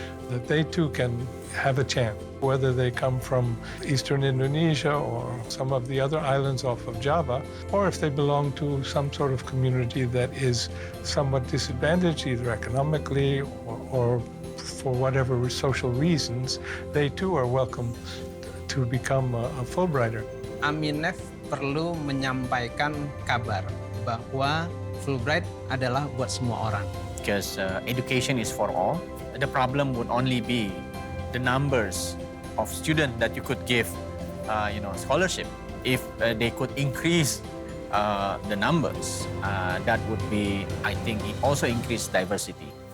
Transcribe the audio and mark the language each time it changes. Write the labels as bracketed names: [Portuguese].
[English] that they too can have a chance, whether they come from Eastern Indonesia or some of the other islands off of Java, or if they belong to some sort of community that is somewhat disadvantaged, either economically or for whatever social reasons, they too are welcome to become a Fulbrighter. [Indonesian] AMINEF perlu menyampaikan kabar bahwa Fulbright adalah buat semua orang. [English] Because education is for all. The problem would only be the numbers of students that you could give, scholarship. If they could increase the numbers, that would be, I think, it also increase diversity.